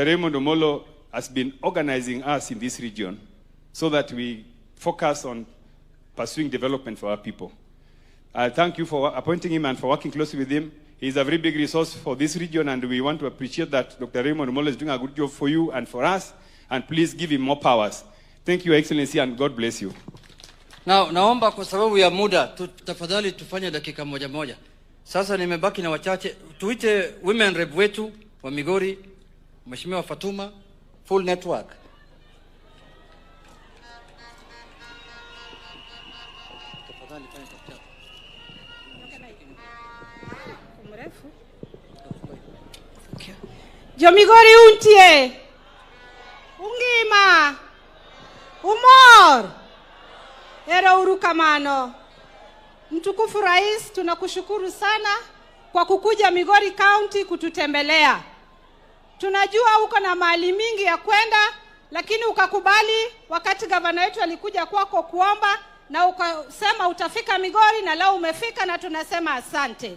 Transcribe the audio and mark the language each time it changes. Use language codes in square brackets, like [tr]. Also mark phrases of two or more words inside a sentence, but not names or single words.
[en] Raymond Omolo has been organizing us in this region so that we focus on pursuing development for our people. I thank you for appointing him and for working closely with him. He's a very big resource for this region, and we want to appreciate that Dr. Raymond Omolo is doing a good job for you and for us, and please give him more powers. Thank you, Your Excellency, and God bless you. Now, [sw] naomba kwa sababu ya muda, tafadhali tufanye dakika moja moja. Sasa nimebaki na wachache, tuite [en] women rep [sw] wetu wa Migori, Mheshimiwa Fatuma, [en] full network. [luo] Jo Migori untie, ungima, umor, ero urukamano. [sw] Mtukufu Rais, tunakushukuru sana kwa kukuja Migori County kututembelea. Tunajua uko na mahali mingi ya kwenda, lakini ukakubali wakati gavana wetu alikuja kwako kuomba, na ukasema utafika Migori, na leo umefika, na tunasema asante.